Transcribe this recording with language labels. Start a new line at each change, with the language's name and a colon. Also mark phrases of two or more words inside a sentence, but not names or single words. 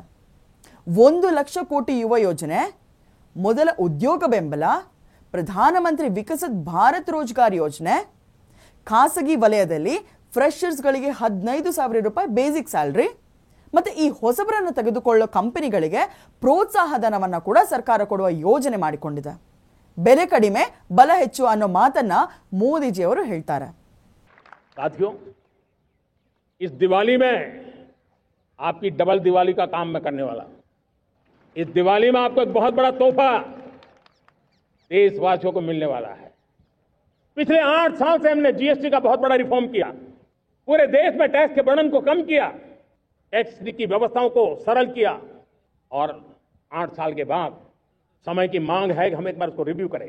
Kannada: 1 ಲಕ್ಷ ಕೋಟಿ ಯುವ ಯೋಜನೆ, ಮೊದಲ ಉದ್ಯೋಗ ಬೆಂಬಲ, ಪ್ರಧಾನಮಂತ್ರಿ ವಿಕಸಿತ್ ಭಾರತ್ ರೋಜ್ಗಾರ್ ಯೋಜನೆ, ಖಾಸಗಿ ವಲಯದಲ್ಲಿ ಫ್ರೆಷರ್ಸ್ಗಳಿಗೆ 15,000 ರೂಪಾಯಿ
English: basic salary,
Kannada: ಮತ್ತೆ ಈ ಹೊಸಬರನ್ನು ತೆಗೆದುಕೊಳ್ಳೋ ಕಂಪನಿಗಳಿಗೆ ಪ್ರೋತ್ಸಾಹ ಧನವನ್ನು ಕೂಡ ಸರ್ಕಾರ ಕೊಡುವ ಯೋಜನೆ ಮಾಡಿಕೊಂಡಿದೆ. ಬೆಲೆ ಕಡಿಮೆ ಬಲ ಹೆಚ್ಚು ಅನ್ನೋ ಮಾತನ್ನ ಮೋದಿಜಿಯವರು ಹೇಳ್ತಾರೆ.
Hindi: साथियों, इस दिवाली में आपकी डबल दिवाली का काम मैं करने वाला हूं। इस दिवाली में आपको एक बहुत बड़ा तोहफा देशवासियों को मिलने वाला है। पिछले 8 साल से हमने GST का बहुत बड़ा रिफॉर्म किया, पूरे देश में टैक्स के बर्डन को कम किया, टैक्स की व्यवस्थाओं को सरल किया, और 8 साल के बाद समय की मांग है कि हम एक बार उसको रिव्यू करें।